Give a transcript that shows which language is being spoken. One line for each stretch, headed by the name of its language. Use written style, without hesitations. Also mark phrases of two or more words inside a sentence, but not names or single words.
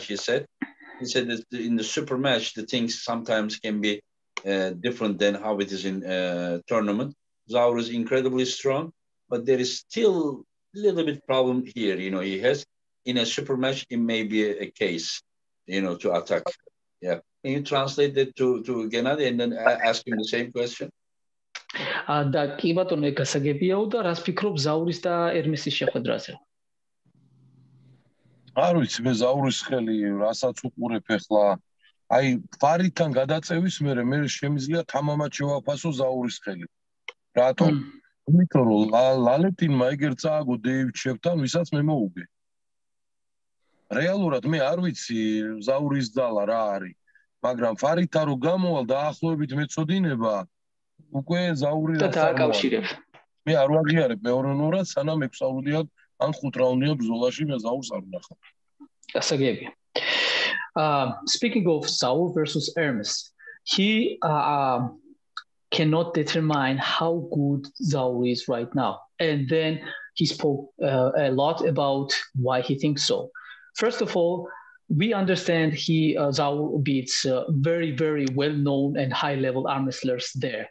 English: He said that in the super match, the things sometimes can be different than how it is in tournament. Zaur is incredibly strong, but there is still a little bit problem here. He has in a super match, it may be a case, to attack. Yeah. Can you translate that to Genadi and then ask him the same question?
Georgian: და კი ბატონო, გასაგებიაო და რას ფიქრობ ზაურის და ერმესის შეხვედრაზე? არ ვიცი, მე ზაურის ხელი რასაც უყურებ ახლა, აი ფარიტთან გადაწევის მერე მე შემიძლია თამამად შევაფასო ზაურის ხელი. რატომ? იმიტომ რომ ლალეტინმა ეგერ წააგო დეივ ჩევთან, ვისაც მე მოუგე. რეალურად მე არ ვიცი ზაურის ძალა რა არის, მაგრამ ფარიტთან რო გამოვალ დაახლოებით მეწოდინება უკვე ზაური და დააკავშირებ. მე არ ვაღიარებ მეორე ნორად, სანამ 6 რაუნდია ან 5 რაუნდია ბრძოლაში მე ზაურს არ ვნახავ. გასაგებია.
English: Speaking of Zaur versus Ermes, he cannot determine how good Zaur is right now. And then he spoke a lot about why he thinks so. First of all, we understand Zaur beats very, very well-known and high-level arm wrestlers there.